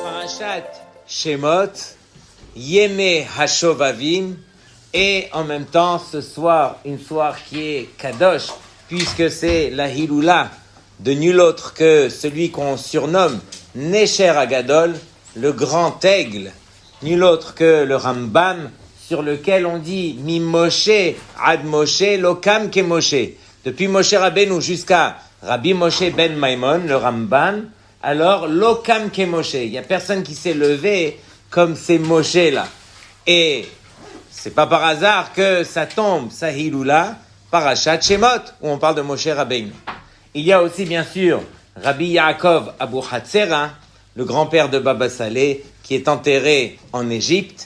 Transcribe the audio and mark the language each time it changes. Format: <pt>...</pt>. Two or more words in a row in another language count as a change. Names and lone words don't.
<he>פרשת שמות, ימי השובבים,</he> <fr>et en même temps ce soir, une soirée qui est Kadosh, puisque c'est la Hiloula de nul autre que celui qu'on surnomme</fr> <he>נשר הגדול,</he> <fr>le grand aigle, nul autre que le Rambam, sur lequel on dit</fr> <he>ממשה עד משה לא קם כמשה.</he> <fr>Depuis Moshe Rabbeinu jusqu'à Rabbi Moshe ben Maimon, le Rambam, alors</fr> <he>לא קם כמשה.</he> <fr>Il n'y a personne qui s'est levé comme ces Moshe là. Et c'est pas par hasard que ça tombe, sa Hiloula, Parashat Shemot, où on parle de Moshe Rabbeinu. Il y a aussi bien sûr Rabbi Yaakov Abu Hatzera, le grand-père de Baba Saleh, qui est enterré en Égypte.</fr>